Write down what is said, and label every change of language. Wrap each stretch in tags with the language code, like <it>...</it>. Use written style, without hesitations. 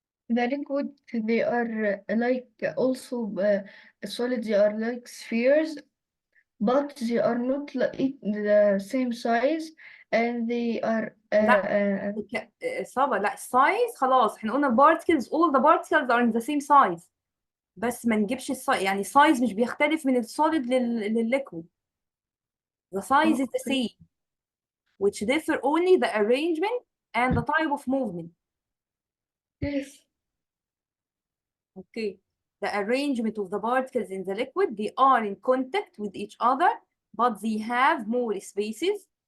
<en>The liquid, they are like also solid, they are like spheres, but they are not like the same size, and they are</en> <ar>لا صعبة. لا</ar> <en>size</en> <ar>خلاص احنا قلنا</ar> <en>particles, all the particles are in the same size.</en> <ar>بس ما نجيبش يعني size مش بيختلف من السوليد للliquid.</ar> <en>The size is the okay. same, which differ only the arrangement and the type of movement. Yes. Okay, the arrangement of the particles in the liquid, they are in contact with each other, but they have more spaces.</en>